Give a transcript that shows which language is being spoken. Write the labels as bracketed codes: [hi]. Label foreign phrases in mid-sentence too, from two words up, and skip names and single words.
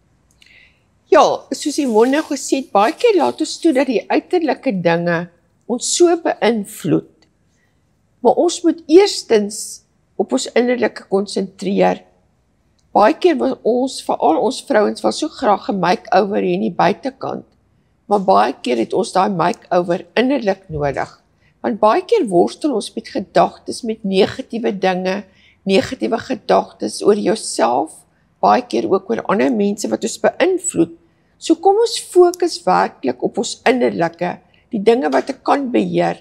[af] Ja, soos Yvonne gesê het, baie keer laat ons toe dat die uiterlike dinge ons so beïnvloed. Maar ons moet eerstens op ons innerlike konsentreer. Baie keer wil ons, veral ons vrouens, wil so graag 'n make-over hê in die buitekant. Maar baie keer het ons daai make-over innerlik nodig. Want baie keer worstel ons met gedagtes, met negatiewe dinge, negatiewe gedagtes oor jouself, baie keer ook oor ander mense wat ons beïnvloed. So kom ons fokus werklik op ons innerlike, die dinge wat ek kan beheer.